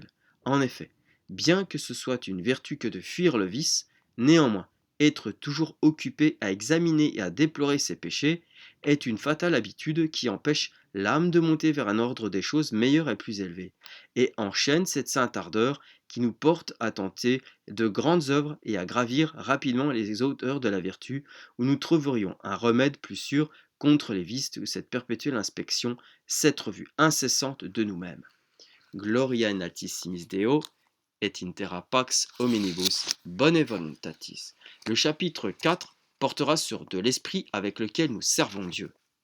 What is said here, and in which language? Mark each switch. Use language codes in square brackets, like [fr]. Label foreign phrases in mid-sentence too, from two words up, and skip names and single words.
[fr] En effet, bien que ce soit une vertu que de fuir le vice, néanmoins, être toujours occupé à examiner et à déplorer ses péchés est une fatale habitude qui empêche l'âme de monter vers un ordre des choses meilleur et plus élevé, et enchaîne cette sainte ardeur qui nous porte à tenter de grandes œuvres et à gravir rapidement les hauteurs de la vertu, où nous trouverions un remède plus sûr contre les vices de cette perpétuelle inspection, cette revue incessante de nous-mêmes. [la] Gloria in altissimis Deo, et in terra pax hominibus bone voluntatis. [fr] Le chapitre 4 portera sur de l'esprit avec lequel nous servons Dieu.